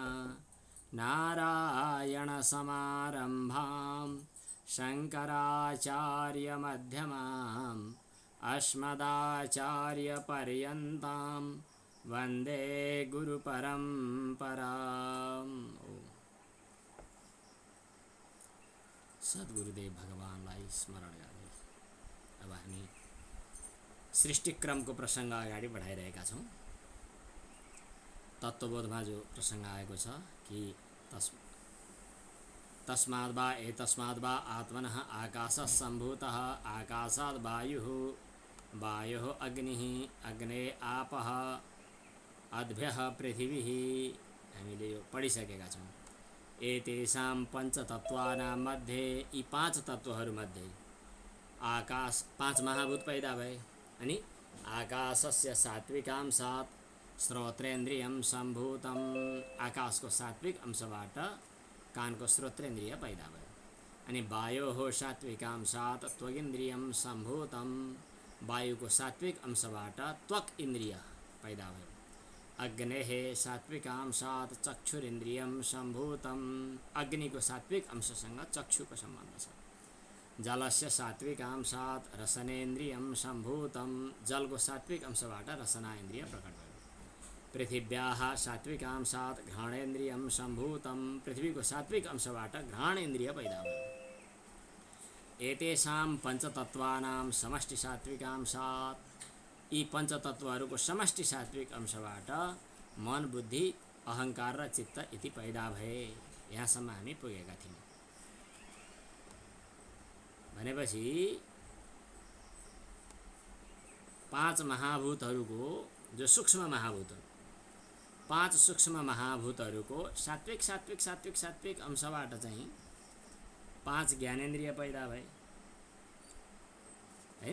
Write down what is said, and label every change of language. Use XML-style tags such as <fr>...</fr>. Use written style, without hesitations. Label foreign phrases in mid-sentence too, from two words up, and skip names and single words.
<sa>नारायणसमारम्भां शङ्कराचार्यमध्यमाम् अस्मदाचार्यपर्यन्तां वन्दे गुरुपरम्पराम्।</sa> <ne>सद्गुरुदेव भगवानलाई स्मरण गर्दै अब हामी सृष्टिक्रमको प्रसङ्ग अगाडि बढाइरहेका छौँ। तत्त्वबोधमा जो प्रसङ्ग आएको छ कि</ne> <sa>तस्माद् वा एतस्माद् वा आत्मनः आकाशः सम्भूतः आकाशाद् वायुः वायोः अग्निः अग्ने आपः अद्भ्यः पृथिवीः</sa> <ne>हामीले यो पढिसकेका छौँ।</ne> <sa>एतेषां पञ्चतत्त्वानां मध्ये</sa> <ne>यी पाँच तत्त्वहरूमध्ये आकाश पाँच महाभूत पैदा भए अनि</ne> <sa>आकाशस्य सात्विकांशात् श्रोत्रेन्द्रियं सम्भूतम्</sa> <ne>आकाशको सात्विक अंशबाट कानको श्रोत्रेन्द्रिय पैदा भयो। अनि</ne> <sa>वायोः सात्विकांशात् त्वगिन्द्रियं सम्भूतं</sa> <ne>वायुको सात्विक अंशबाट त्वक इन्द्रिय पैदा भयो।</ne> <sa>अग्नेः सात्विकांशात् चक्षुरिन्द्रियं सम्भूतम्</sa> <ne>अग्निको सात्विक अंशसँग चक्षुको सम्बन्ध छ।</ne> <sa>जलस्य सात्विकांशात् रसनेन्द्रियं सम्भूतं</sa> <ne>जलको सात्विक अंशबाट रसना इन्द्रिय प्रकट भयो।</ne> <sa>पृथिव्याः सात्विकांशात् घ्राणेन्द्रियं सम्भूतं</sa> <ne>पृथ्वीको सात्विक अंशबाट घ्राण इन्द्रिय पैदा भयो।</ne> <sa>एतेषां पञ्चतत्त्वानां समष्टि सात्विकांशात्</sa> <ne>यी पञ्चतत्त्वहरूको समष्टि सात्विक अंशबाट मन बुद्धि अहङ्कार र चित्त इति पैदा भए। यहाँसम्म हामी पुगेका थियौँ। भनेपछि पाँच महाभूतहरूको जो सूक्ष्म महाभूतहरू पाँच सूक्ष्म महाभूतहरूको सात्विक सात्विक सात्विक सात्विक अंशबाट चाहिँ पाँच ज्ञानेन्द्रिय पैदा भए हैन।</ne>